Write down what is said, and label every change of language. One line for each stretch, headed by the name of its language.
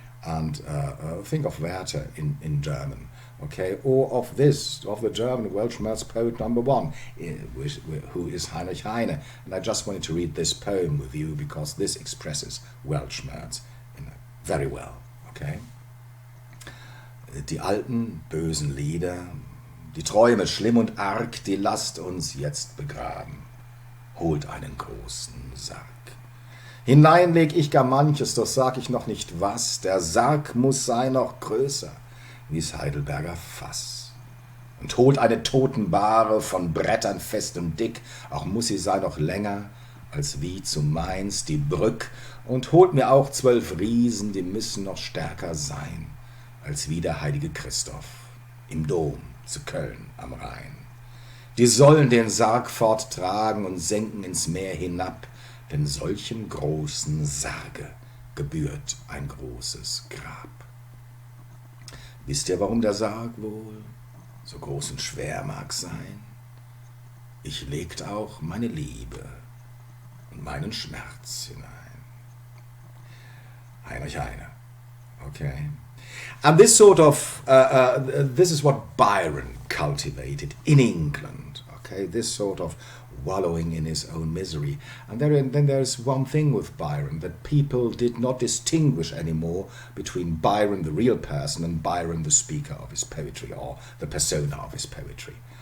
English: And think of Werther in German, okay, or of the German Welshmerts poet number one, who is Heinrich Heine. And I just wanted to read this poem with you because this expresses Welshmerts very well, okay.
German: Die alten bösen Lieder, die Träume schlimm und arg, die lasst uns jetzt begraben. Holt einen großen Sarg. Hinein leg ich gar manches, doch sag ich noch nicht was. Der Sarg muss sein noch größer, wie's Heidelberger Fass. Und holt eine Totenbahre von Brettern fest und dick, auch muss sie sein noch länger, als wie zu Mainz die Brück. Und holt mir auch 12 Riesen, die müssen noch stärker sein, als wie der heilige Christoph im Dom zu Köln am Rhein. Die sollen den Sarg forttragen und senken ins Meer hinab, denn solchem großen Sarge gebührt ein großes Grab. Wisst ihr, warum der Sarg wohl so groß und schwer mag sein? Ich legt auch meine Liebe und meinen Schmerz hinein.
English: Heinrich Heine. Okay. And this sort of, this is what Byron cultivated in England. Okay, this sort of wallowing in his own misery. And then there's one thing with Byron, that people did not distinguish anymore between Byron, the real person, and Byron, the speaker of his poetry, or the persona of his poetry.